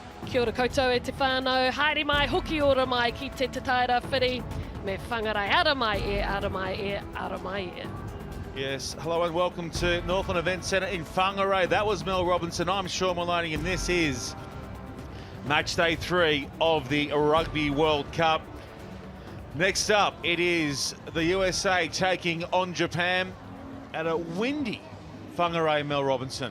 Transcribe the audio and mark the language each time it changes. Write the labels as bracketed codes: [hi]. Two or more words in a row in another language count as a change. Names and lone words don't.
[mi] Kia ora koutou e te whānau, haere mai, hoki ora mai ki te tataira whiri, me whangarai ara mai e, ara mai e, ara mai e. [en] Yes, hello and welcome to Northland Event Centre in Whangarei. That was Mel Robinson. I'm Sean Maloney and this is match day 3 of the Rugby World Cup. Next up, it is the USA taking on Japan at a windy Whangarei, Mel Robinson.